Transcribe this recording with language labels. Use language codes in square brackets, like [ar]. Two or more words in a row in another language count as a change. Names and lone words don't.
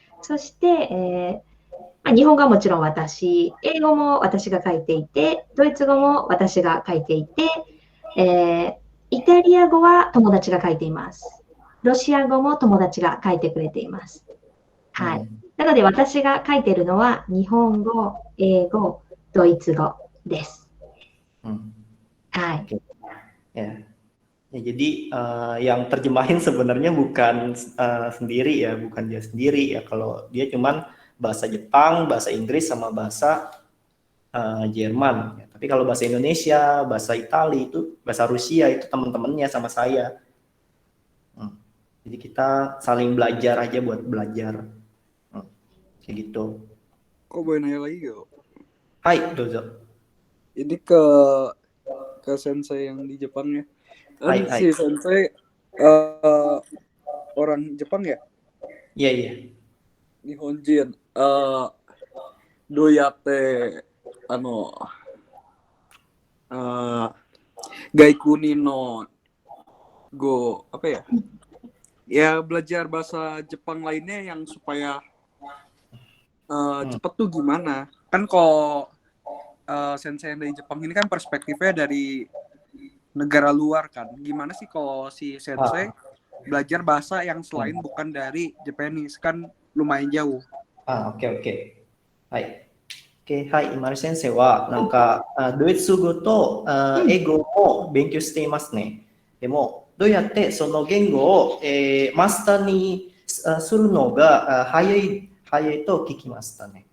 [ja] そして、日本語はもちろん私、英語も私が書いていて、ドイツ語も私が書いていて、イタリア語は友達が書いています。ロシア語も友達が書いてくれています。はい。なので私が書いているのは日本語、英語、ドイツ語です。はい。 [id] Ya, jadi yang terjemahin sebenarnya bukan sendiri ya, bukan dia sendiri ya. Kalau dia cuman bahasa Jepang, bahasa Inggris, sama bahasa Jerman. Ya. Tapi kalau bahasa Indonesia, bahasa Italia itu, bahasa Rusia itu teman-temannya sama saya. Jadi kita saling belajar aja buat belajar. Kayak gitu. Kok boleh nanya lagi gak? [ja] はい、どうぞ. [id] Ini ke ke sensei yang di Jepang ya. Hai, Kan hai. si sensei eh, orang Jepang ya, Iya, iya. [ja] 日本人。どうやってあの外国の語 [id] apa ya? Ya belajar bahasa Jepang lainnya yang supaya cepet tuh gimana? Kan kalau sensei yang dari Jepang ini kan perspektifnya dari negara luar kan. Gimana sih kalau si sensei belajar bahasa yang selain bukan dari Japanese, kan lumayan jauh. [ja] オッケーオッケー。はい。はい、今井先生は、なんか、ドイツ語と英語も勉強していますね。でも、どうやってその言語を、マスターにするのが早いと聞きましたね。